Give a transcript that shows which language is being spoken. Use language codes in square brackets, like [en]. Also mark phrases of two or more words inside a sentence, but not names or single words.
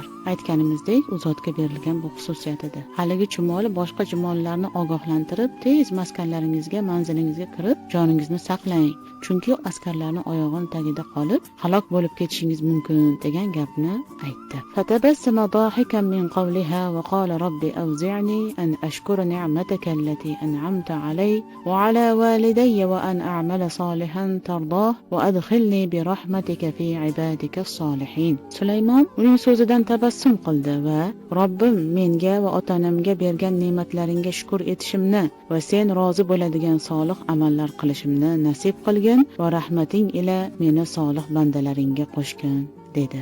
[uz] Aytganimizdek, u zotga berilgan bu xususiyat edi. Haligi chumoli boshqa chumollarni ogohlantirib, tez maskanlaringizga, manzilingizga kirib, joningizni saqlang. Chunki askarlarning oyog'ini tagida qolib, halok bo'lib ketishingiz mumkin degan gapni aytdi. [ar] فتبسم ضاحكا من قولها وقال رب أوزعني أن أشكر نعمتك التي أنعمت علي وعلى والدي وأن أعمل صالحا ترضاه وأدخلني برحمتك في عبادك الصالحين. [uz] Sulaymon uning so'zidan tabassum qildi va Robbim menga va ota-onamga bergan ne'matlaringga shukr etishimni va sen rozi bo'ladigan solih amallar qilishimni nasib qilgin va rahmating ila meni solih bandalaringga qo'shgin, dedi.